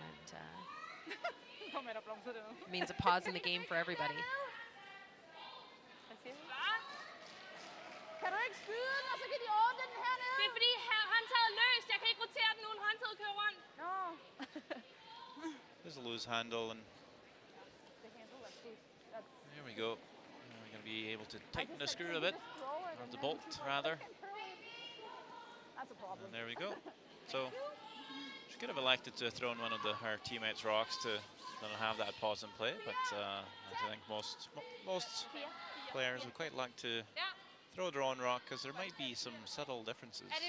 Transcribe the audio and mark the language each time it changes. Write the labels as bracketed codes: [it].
[en] And means a pause in the game for everybody. [da] Kan du ikke skyde den, og så kan de åbne den hernede? Det er fordi håndtaget er løst. Jeg kan ikke rotere den uden håndtaget kører rundt. Nå. [en] There's a loose handle, and there we go. We're going to be able to tighten the screw a bit, or the bolt rather. That's a problem. And there we go. So she could have elected to throw in one of her teammates' rocks to have that pause and play, but I think most players would quite like to throw their own rock because there might be some subtle differences.